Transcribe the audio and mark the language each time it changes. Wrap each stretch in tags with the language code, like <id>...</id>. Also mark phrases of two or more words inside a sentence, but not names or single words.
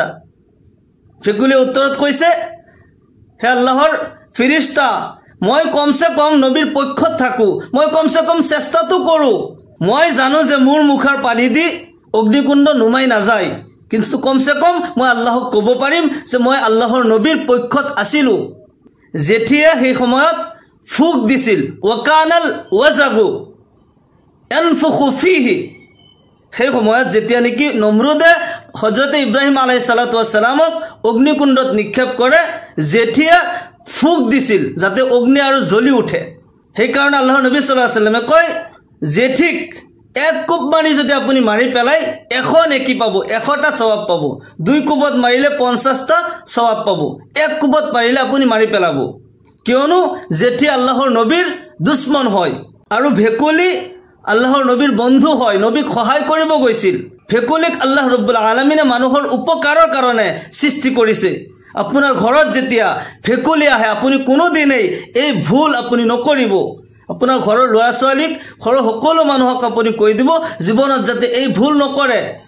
<as>ভেকুলীয়ে উত্তৰত কৈছে, হে আল্লাহৰ ফেৰেশতা, মই কমসে কম নবীৰ পক্ষত থাকো, মই কমসে কম চেষ্টাটো কৰো, মই জানো যে মোৰ মুখৰ পানী দি অগ্নিকুণ্ড নুমাই নাযায়, কিন্তু কমসে কম মই আল্লাহক ক'ব পাৰিম যে মই আল্লাহৰ নবীৰ পক্ষত আছিলো। জেঠিয়ে সেই সময়ত ফুক দিছিল</as> <ar>وكان الوزغ ينفخ فيه</ar> <as>সেই সময়ত যেতিয়া নেকি নমৰুদে হযরত ইব্রাহিম</as> <ar>عليه الصلاة والسلام</ar> <as>অগ্নিকুণ্ডত নিক্ষেপ কৰে জেঠিয়ে ফুক দিছিল যাতে অগ্নি আৰু জ্বলি উঠে সেই কাৰণে আল্লাহৰ নবী</as> <ar>صلى الله عليه وسلم</ar> <as>কয় জেঠিক এক কোপ মাৰি যদি আপুনি মাৰি পেলাই 100 নেকি পাব 100টা সওয়াব পাব 2 কোপত মাৰিলে 50টা সওয়াব পাব 1 কোপত মাৰিলে আপুনি মাৰি পেলাব কিয়নো জেঠি আল্লাহৰ নবীৰ দুশ্মন হয় আৰু ভেকুলি আল্লাহৰ নবীৰ বন্ধু হয় নবীক সহায় কৰিব গৈছিল ভেকুলিক আল্লাহ</as> <ar>رب العالمين</ar> <as>মানুহৰ উপকাৰৰ কাৰণে সৃষ্টি কৰিছে আপোনাৰ ঘৰত যেতিয়া ভেকুলি আহে আপুনি কোনো দিনেই এই ভুল আপুনি নকৰিব আপোনাৰ ঘৰৰ ল'ৰা ছোৱালীক ঘৰৰ সকলো মানুহক আপুনি কৈ দিব জীৱনত যাতে এই ভুল নকৰে</as>